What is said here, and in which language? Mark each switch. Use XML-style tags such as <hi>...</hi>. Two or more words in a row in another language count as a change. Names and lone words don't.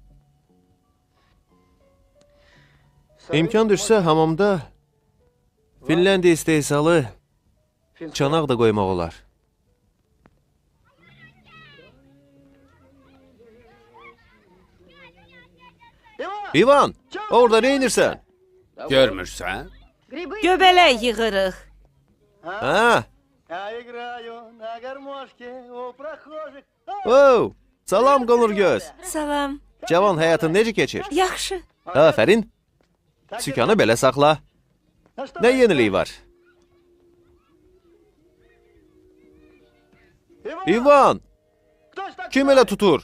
<az>İmkan düşsə hamamda Finlandiya istehsalı çanaq da qoymaq olar. İvan, orada nə inirsən? Görmürsən? Göbələk yığırıq. Hə?</az> <ru>Я играю на гармошке у прохожих.</ru> <az>Oo, salam qonur göz. Salam. Cavan həyatın necə keçir? Yaxşı. Afərin. Sükanı belə saxla. Nə yeniliyi var? İvan, kim elə tutur?</az>